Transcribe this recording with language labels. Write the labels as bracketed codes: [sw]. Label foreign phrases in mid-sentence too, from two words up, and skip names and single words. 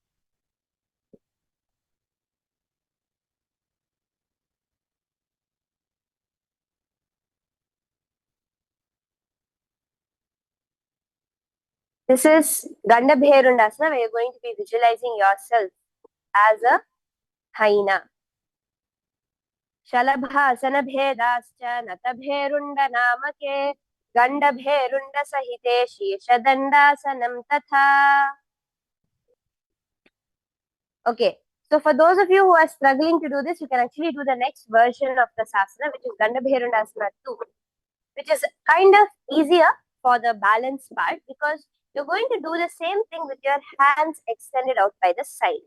[en] This is Gandhabherundasana, where you're going to be visualizing yourself as a hyena. [sa] Shalabhasana bhedascha natabherunda namake Gandhabherunda sahite Sheshadandasanam tatha. [en] Okay, So for those of you who are struggling to do this, you can actually do the next version of the asana, which is Gandabherundasana 2, which is kind of easier for the balance part because you're going to do the same thing with your hands extended out by the side.